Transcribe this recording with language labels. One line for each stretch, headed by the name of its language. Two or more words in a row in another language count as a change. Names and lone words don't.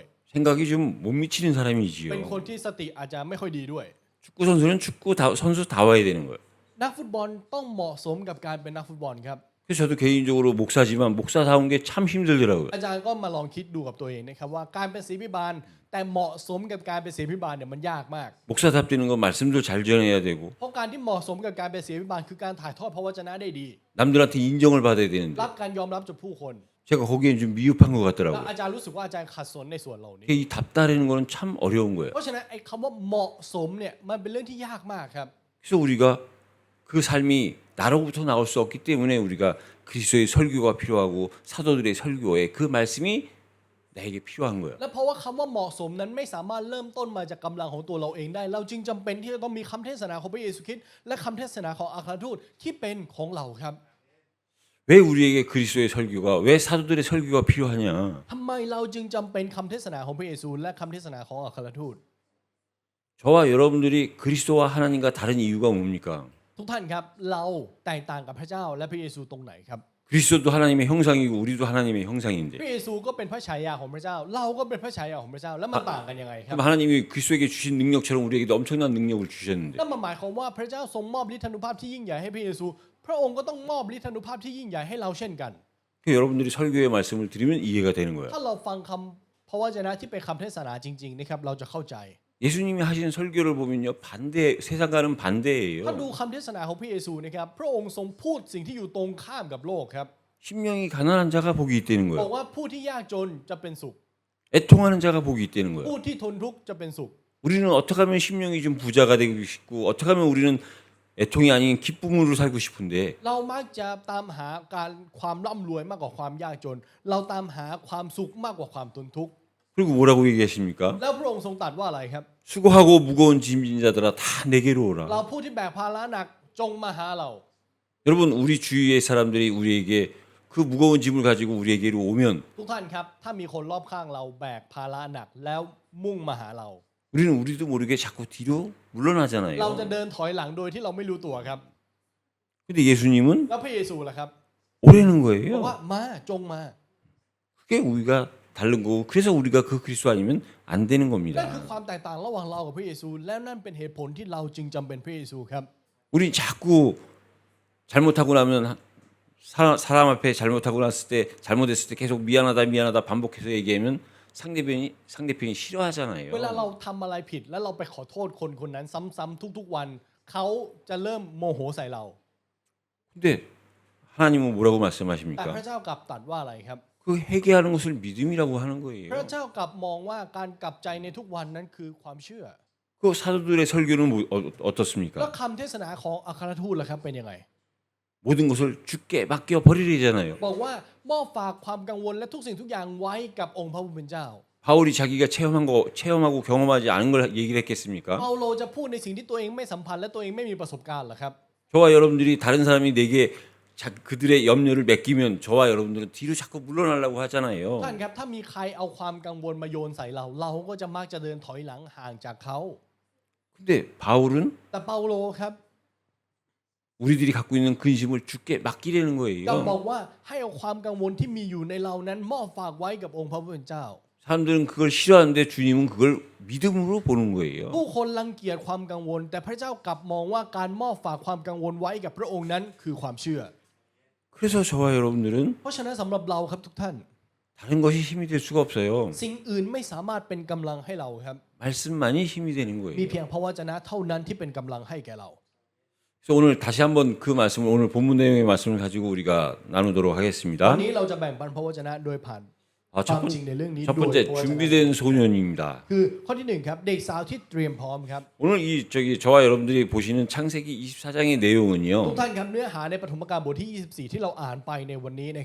Korean: 생각이 좀 못 미치는
Thai: เป็น
Korean: 사람이지요.
Thai: คนที่สติอาจจะไม่ค่อยดีด้วย
Korean: 축구 선수는 선수 다 와야 되는 거예요.
Thai: นักฟุตบอลต้องเหมาะสมกับการเป็นนักฟุตบอลครับ
Korean: 그래서 저도 개인적으로 목사지만 목사다운 게 참 힘들더라고요.
Thai: อาจารย์ก็มาลองคิดดูกับตัวเองนะครับว่าการเป็นศิษย์พิบาลแต่เหมาะสมกับการเป็นศิษย์พิบาลเนี่ยมันยากมาก
Korean: 목사답되는 건 말씀도 잘 전해야 되고
Thai: เพราะการที่เหมาะสมกับการเป็นศิษย์พิบาลคือการถ่ายทอดพระวจนะได้ดี
Korean: 남들한테 인정을 받아야 되는데
Thai: รับการยอมรับจากผู้คน
Korean: 제가 거기에 좀 미흡한 것
Thai: แล้ว
Korean: 같더라고요.
Thai: อาจารย์รู้สึกว่าอาจารย์ขัดสนในส่วนเหล่านี้
Korean: 이 답다라는 거는 참 어려운 거예요.
Thai: เพราะฉะนั้นไอ้คำว่าเหมาะสมเนี่ยมันเป็นเรื่องที่ยากมากครับ
Korean: 그래서 우리가 그 삶이 나로부터 나올 수 없기 때문에 우리가 그리스도의 설교가 필요하고 사도들의 설교에 그 말씀이 나에게 필요한 거예요.
Thai: และเพราะว่าคำว่าเหมาะสมนั้นไม่สามารถเริ่มต้นมาจากกำลังของตัวเราเองได้ เราจึงจำเป็นที่จะต้องมีคำเทศนาของพระเยซูคริสต์และคำเทศนาของอัครทูตที่เป็นของเราครับ
Korean: 왜 우리에게 그리스도의 설교가 왜 사도들의 설교가 필요하냐?
Thai: ทำไมเราจึงจำเป็นคำเทศนาของพระเยซูและคำเทศนาของอัครทูต
Korean: 저와 여러분들이 그리스도와 하나님과 다른 이유가 뭡니까?
Thai: ทุกท่านครับเราแตกต่างกับพระเจ้าและพระเยซูตรงไหนครับ
Korean: 그리스도도 하나님의 형상이고 우리도 하나님의 형상인데
Thai: พระเยซูก็เป็นพระฉายาของพระเจ้า เราก็เป็นพระฉายาของพระเจ้าแล้วมันต่างกันยังไงครับ
Korean: 그럼 하나님이 그리스도에게 주신 능력처럼 우리에게도 엄청난 능력을 주셨는데
Thai: นั่นหมายความว่าพระเจ้าทรงมอบฤทธานุภาพที่ยิ่งใหญ่ให้พระเยซู พระองค์ก็ต้องมอบฤทธานุภาพที่ยิ่งใหญ่ให้เราเช่นกัน
Korean: 여러분들이 설교의 말씀을 들으면 이해가 되는 거예요.
Thai: ถ้าเราฟังคำพระวจนะที่เป็นคำเทศนาจริงๆนะครับเราจะเข้าใจ
Korean: 예수님이 하신 설교를 보면요 반대 세상과는
Thai: ถ้า
Korean: 반대예요.
Thai: ดูคำเทศนาของพระเยซูนะครับพระองค์ทรงพูดสิ่งที่อยู่ตรงข้ามกับโลกครับ
Korean: 심령이 가난한 자가 복이 있다는
Thai: บอก
Korean: 거예요.
Thai: ว่าผู้ที่ยากจนจะเป็นสุข
Korean: 애통하는 자가 복이 있다는 거예요.
Thai: ผู้ที่ทนทุกข์จะเป็นสุข
Korean: 우리는 어떻게 하면 심령이 좀 부자가 되고 싶고 어떻게 하면 우리는 애통이 아닌 기쁨으로 살고 싶은데
Thai: เรามักจะตามหาการความร่ำรวยมากกว่าความยากจน เราตามหาความสุขมากกว่าความทนทุกข์
Korean: 그리고 뭐라고 얘기하십니까?
Thai: แล้วพระองค์ทรงตรัสว่าอะไรครับ
Korean: 수고하고 무거운 짐진 자들아 다 내게로
Thai: เรา
Korean: 오라.
Thai: ผู้ที่แบกภาระหนักจงมาหาเรา
Korean: 여러분 우리 주위의 사람들이 우리에게 그 무거운 짐을 가지고 우리에게로 오면
Thai: ทุกท่านครับถ้ามีคนรอบข้างเราแบกภาระหนักแล้วมุ่งมาหาเรา
Korean: 우리는 우리도 모르게 자꾸 뒤로
Thai: เราจะ
Korean: 물러나잖아요.
Thai: เดินถอยหลังโดยที่เราไม่รู้ตัวครับ
Korean: 근데 예수님은
Thai: แล้วพระเยซูล่ะครับ
Korean: 오라는
Thai: บอก
Korean: 거예요.
Thai: ว่ามาจงมา
Korean: 그게 우리가 다른 거고 그래서 우리가 그 그리스도 아니면 안 되는
Thai: นั่นคือ
Korean: 겁니다.
Thai: ความแตกต่างระหว่างเรากับพระเยซู และนั่นเป็นเหตุผลที่เราจึงจำเป็นพระเยซูครับ
Korean: 우리 자꾸 잘못하고 나면 사람 앞에 잘못하고 났을 때 잘못했을 때 계속 미안하다 미안하다 반복해서 얘기하면 상대편이 싫어하잖아요.
Thai: เวลาเราทำอะไรผิดแล้วเราไปขอโทษคนคนนั้นซ้ำๆทุกๆวันเขาจะเริ่มโมโหใส่เรา
Korean: 근데 하나님은 뭐라고
Thai: แต่พระ
Korean: 말씀하십니까?
Thai: เจ้ากลับตรัสว่าอะไรครับ
Korean: 그 회개하는 것을 믿음이라고 하는
Thai: พระ
Korean: 거예요.
Thai: เจ้ากลับมองว่าการกลับใจในทุกวันนั้นคือความเชื่อ
Korean: 그 사도들의 설교는
Thai: แล้ว
Korean: 어떻습니까?
Thai: คำเทศนาของอัครทูตล่ะครับเป็นยังไง
Korean: 모든 것을 주께 맡겨 버리려잖아요.
Thai: บอกว่ามอบฝากความกังวลและทุกสิ่งทุกอย่างไว้กับองค์พระผู้เป็นเจ้า
Korean: 바울이 자기가 체험하고 경험하지 않은 걸 얘기를 했겠습니까?
Thai: เปาโลจะพูดในสิ่งที่ตัวเองไม่สัมผัสและตัวเองไม่มีประสบการณ์เหรอครับ
Korean: 저와 여러분들이 다른 사람이 내게 그들의 염려를 맡기면 저와 여러분들은 뒤로 자꾸 물러나려고 하잖아요.
Thai: ท่านครับถ้ามีใครเอาความกังวลมาโยนใส่เรา เราก็จะมักจะเดินถอยหลังห่างจากเขา
Korean: 근데 바울은
Thai: แต่เปาโลครับ
Korean: 우리들이 갖고 있는 근심을 주께 맡기려는
Thai: เราบอ
Korean: 거예요.
Thai: กว่าให้เอาความกังวลที่มีอยู่ในเรานั้นมอบฝากไว้กับองค์พระผู้เป็นเจ้า
Korean: 사람들은 그걸 싫어하는데 주님은 그걸 믿음으로 보는 거예요.
Thai: ผู้คนรังเกียจความกังวล แต่พระเจ้ากลับมองว่าการมอบฝากความกังวลไว้กับพระองค์นั้นคือความเชื่อ
Korean: 그래서 저와 여러분들은
Thai: เพราะฉะนั้นสำหรับเราครับทุกท่าน
Korean: 다른 것이 힘이 될 수가 없어요.
Thai: สิ่งอื่นไม่สามารถเป็นกำลังให้เราครับ
Korean: 말씀만이 힘이 되는
Thai: มี
Korean: 거예요.
Thai: เพียงพระวจนะเท่านั้นที่เป็นกำลังให้แก่เรา
Korean: 그래서 오늘 다시 한번 그 말씀을 오늘 본문 내용의 말씀을 가지고 우리가 나누도록
Thai: วัน
Korean: 하겠습니다.
Thai: นี้เราจะแบ่งปันพระวจนะโดยผ่าน ความจริงในเรื่องนี้
Korean: 첫
Thai: โดย
Korean: 번째
Thai: พระวจนะ
Korean: 준비된 소년입니다.
Thai: คือข้อที่หนึ่งครับเด็กสาวที่เตรียมพร้อมครับ
Korean: 오늘 저와 여러분들이 보시는 창세기 24장의
Thai: ทุก
Korean: 내용은요.
Thai: ท่านครับเนื้อหาในปฐมกาลบทที่ 24 ที่เราอ่านไปในวันนี้นะครับ